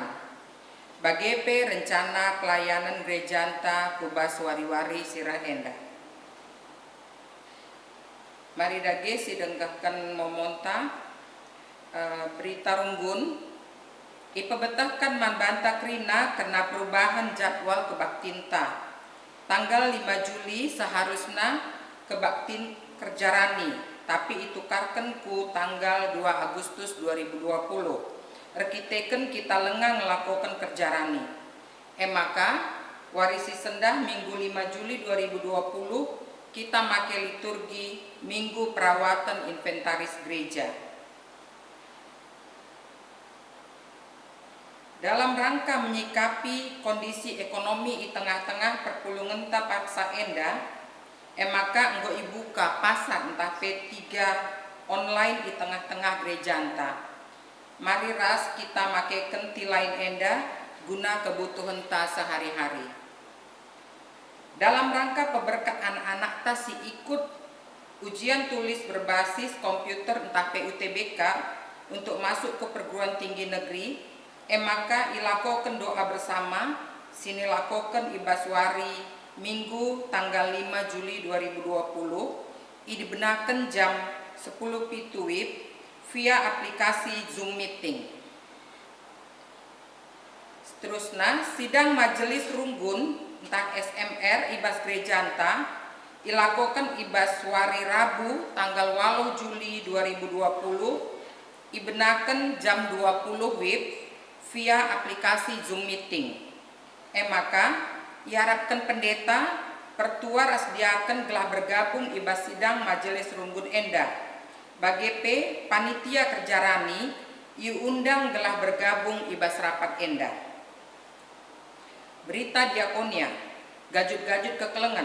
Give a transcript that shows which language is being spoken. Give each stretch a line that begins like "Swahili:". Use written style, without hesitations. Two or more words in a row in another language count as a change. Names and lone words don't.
Batak Karo: Bagepe rencana pelayanan gerejanta kubas wari-wari sirah enda. Mari dage sidengkehkan momonta berita runggun ipebetahkan man banta krina karena perubahan jadwal kebaktinta.
Indonesian: Tanggal 5 Juli seharusnya kebaktin kerjarani, tapi
Batak Karo: itukarkan ku
Indonesian: tanggal 2 Agustus 2020.
Batak Karo: Rekiteken kita lengang melakukan kerjarani. Maka warisi sendah minggu 5 Juli 2020 kita make liturgi
Indonesian: minggu perawatan inventaris gereja. Dalam rangka menyikapi kondisi ekonomi di tengah-tengah perpulungan tapaksa enda, maka
Batak Karo: enggo ibuka
Indonesian: pasar entah P3 online di tengah-tengah gereja enta.
Batak Karo: Mari ras kita makeken tilain enda guna kebutuhan ta sehari-hari.
Indonesian: Dalam rangka peberkat anak-anak ta si ikut ujian tulis berbasis komputer entah PUTBK untuk masuk ke perguruan tinggi negeri, maka ilakoken doa bersama
Batak Karo: sini lakoken ibaswari
Indonesian: minggu tanggal 5 Juli 2020 dibenakan jam 10 pituwib via aplikasi Zoom meeting.
Batak Karo: Seterusnya
Indonesian: sidang majelis
Batak Karo: runggun entah SMR ibas gereja enta ilakokan ibas wari Rabu tanggal 8 Juli 2020 ibenakan jam 20 wib via aplikasi Zoom meeting. Maka diharapkan pendeta pertua rasdiakan gelah bergabung ibas sidang majelis runggun enda. Bagi P
Indonesian: panitia kerjarani iundang
Batak Karo: gelah bergabung ibas rapat enda.
Indonesian: Berita diakonia gajut-gajut kekelengan.